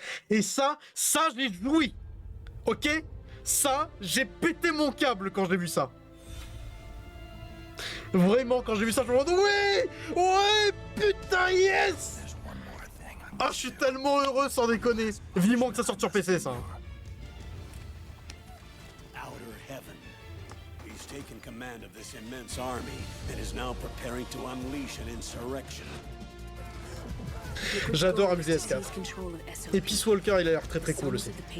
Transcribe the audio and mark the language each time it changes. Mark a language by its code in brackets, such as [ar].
[fr] Et ça, je l'ai joui. Ok? Ça, j'ai pété mon câble quand j'ai vu ça. Vraiment, quand j'ai vu ça, je me demande oui! Ouais! Putain, yes! Ah, je suis tellement heureux, sans déconner. Vivement que ça sorte sur PC, ça. [en] Outer Heaven. He's taken command of this immense army and is now preparing to unleash an insurrection. [fr] J'adore MGS4. Et Peace Walker, il a l'air très très cool aussi.